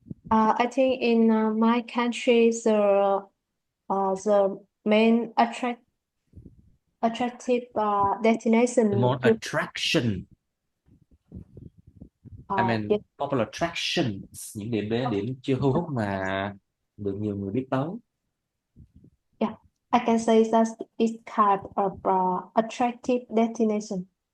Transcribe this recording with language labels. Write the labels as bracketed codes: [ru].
[en] I think in my country, the main attractive destination. The more attraction. I mean, yes. popular attractions, [vi] những điểm chưa thu hút mà được nhiều người biết tới. [en] Yeah, I can say that it's kind of attractive destination.